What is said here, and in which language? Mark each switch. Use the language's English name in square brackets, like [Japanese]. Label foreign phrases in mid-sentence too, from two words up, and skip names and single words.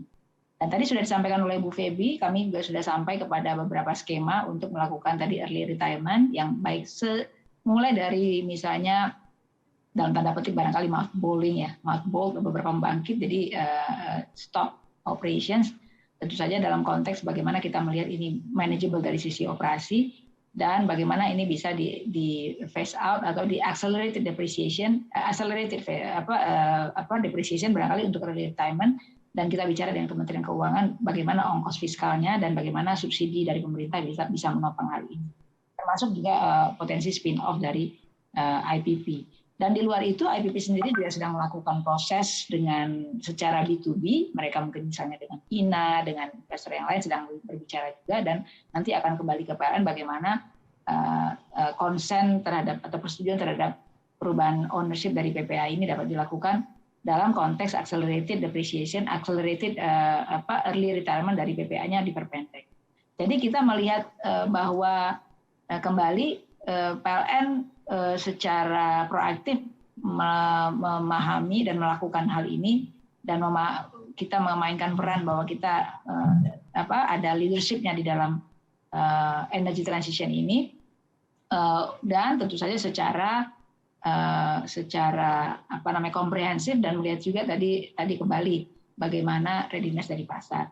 [Indonesian] Dan tadi sudah disampaikan oleh Bu Feby, kami juga sudah sampai kepada beberapa skema untuk melakukan tadi [English] early retirement [Indonesian] yang baik mulai dari misalnya dalam tanda petik barangkali mothballing ya, mothball beberapa pembangkit, jadi [English] stop operations. [Indonesian] Tentu saja dalam konteks bagaimana kita melihat ini manageable dari sisi operasi dan bagaimana ini bisa di [English] phase out [Indonesian] atau di [English] accelerated depreciation, depreciation [Indonesian] barangkali untuk [English] early retirement, [Indonesian] dan kita bicara dengan Kementerian Keuangan bagaimana ongkos fiskalnya dan bagaimana subsidi dari pemerintah bisa menopang hal ini. Termasuk juga potensi [English] spin off [Indonesian] dari IPP. Dan di luar itu IPP sendiri juga sedang melakukan proses dengan secara B2B, mereka mungkin misalnya dengan INA, dengan investor yang lain sedang berbicara juga, dan nanti akan kembali ke PLN bagaimana konsen terhadap atau persetujuan terhadap perubahan ownership dari PPA ini dapat dilakukan dalam konteks [English] accelerated depreciation, accelerated early retirement [Indonesian] dari PPA-nya diperpendek. Jadi kita melihat bahwa kembali PLN secara proaktif memahami dan melakukan hal ini, dan kita memainkan peran bahwa kita ada leadership-nya di dalam [English] energy transition [Indonesian] ini, dan tentu saja secara komprehensif, dan melihat juga tadi kembali bagaimana readiness dari pasar.